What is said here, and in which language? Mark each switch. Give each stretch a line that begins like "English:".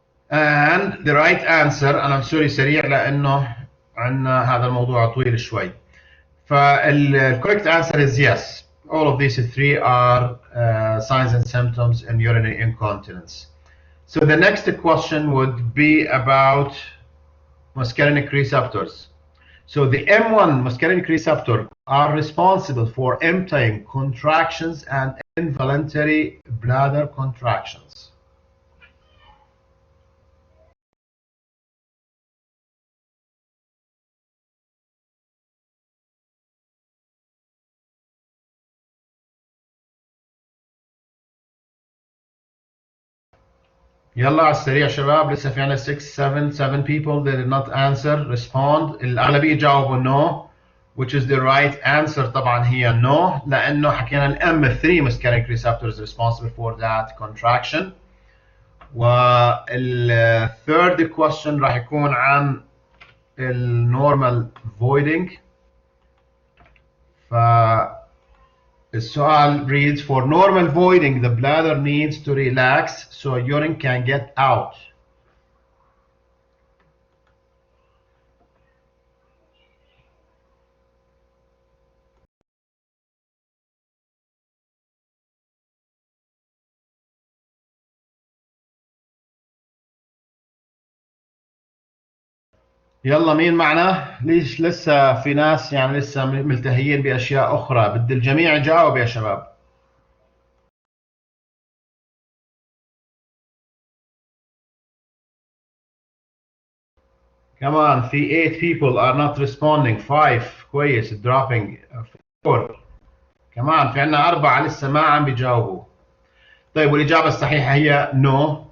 Arabic: And the right answer, أنا سوري سريع لأنه عندنا هذا الموضوع طويل شوي.
English: فالcorrect answer is yes. All of these three are signs and symptoms in urinary incontinence. So the next question would be about muscarinic receptors. So the M1 muscarinic receptor are responsible for emptying contractions and involuntary bladder contractions.
Arabic: يلا على السريع شباب، لسه في عنا 6 7 people that did not answer respond.
English: الأغلبية جاوبوا no, which is the right answer. طبعا هي no لأنه حكينا ال M3 muscarinic receptors responsible for that contraction.
Arabic: والثird question راح يكون عن الnormal voiding.
English: فالسؤال reads, for normal voiding the bladder needs to relax so urine can get out.
Arabic: يلا مين معنا؟ ليش لسه في ناس يعني لسه ملتهيين بأشياء أخرى؟ بدي الجميع يجاوب يا شباب.
English: كمان في 8 people are not responding.
Arabic: 5 كويس. dropping 4. كمان في عنا 4 لسه ما عم بيجاوبوا. طيب والإجابة الصحيحة هي no.